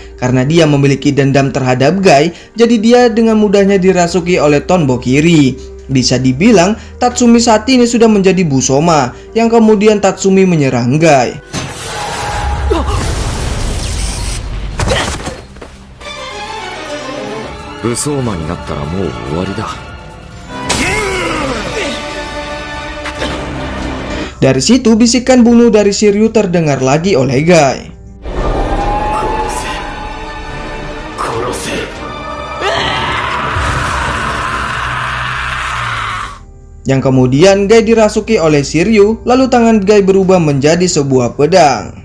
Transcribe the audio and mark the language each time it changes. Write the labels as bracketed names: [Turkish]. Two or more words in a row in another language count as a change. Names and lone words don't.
[Indonesian] Karena dia memiliki dendam terhadap Gai, jadi dia dengan mudahnya dirasuki oleh Tonbokiri. Bisa dibilang, Tatsumi saat ini sudah menjadi Busoma, yang kemudian Tatsumi menyerang Gai. [Japanese] Busoma になったらもう終わりだ. [Indonesian] Dari situ bisikan bunuh dari Shiryu terdengar lagi oleh Gai. Yang kemudian Gai dirasuki oleh Shiryu, lalu tangan Gai berubah menjadi sebuah pedang.